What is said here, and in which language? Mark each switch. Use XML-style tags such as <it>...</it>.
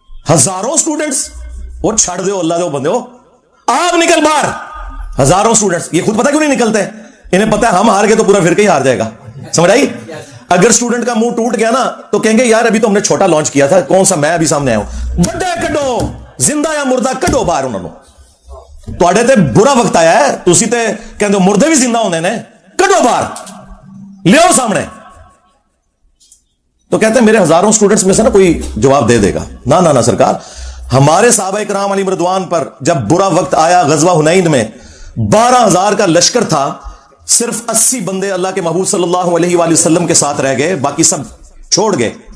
<ur>ہزاروں سٹوڈنٹس, وہ</ur> <pa>چھڑ دو اللہ دے بندے ہو,</pa> <ur>آپ نکل باہر. ہزاروں سٹوڈنٹس, یہ خود پتہ کیوں نہیں نکلتے؟ انہیں پتہ ہے ہم ہار گئے تو پورا فرقہ ہی ہار جائے گا. سمجھ آئی؟ اگر سٹوڈنٹ کا منہ ٹوٹ گیا نا تو کہیں گے یار ابھی تو ہم نے چھوٹا لانچ کیا تھا, کون سا میں ابھی سامنے آیا ہوں.</ur> <pa>بڑے کڈو, زندہ یا مردہ کڈو باہر انہوں نے. تواڈے تے برا وقت آیا ہے, تسی تے کہندے مردے بھی زندہ ہوندے نے, کڈو باہر, لیو سامنے.</pa> <ur>تو کہتے ہیں میرے ہزاروں سٹوڈنٹس میں سے نا کوئی جواب دے دے گا. نہ سرکار, ہمارے صحابہ کرام علیہ رضوان پر جب برا وقت آیا غزوہ حنین میں 12,000 کا لشکر تھا, صرف 80 بندے اللہ کے محبوب صلی اللہ علیہ وآلہ وسلم کے ساتھ رہ گئے, باقی سب چھوڑ گئے.</ur>